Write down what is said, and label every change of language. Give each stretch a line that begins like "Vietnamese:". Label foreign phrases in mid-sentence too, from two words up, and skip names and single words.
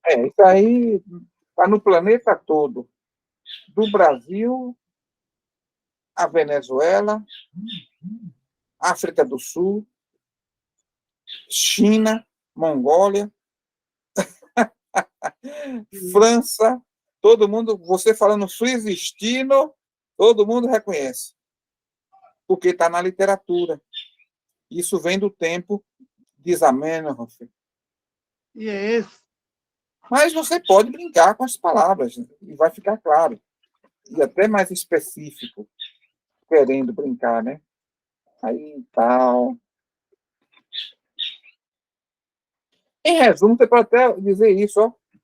Portuguese: Isso aí está no planeta todo. Do Brasil a Venezuela, África do Sul, China, Mongólia, França, todo mundo, você falando frisistino, todo mundo reconhece, porque está na literatura. Isso vem do tempo de Zamenhof. Yes. Mas você pode brincar com as palavras, e vai ficar claro. E até mais específico, querendo brincar, né? Aí, tal. Em resumo, você pode até dizer isso, ó.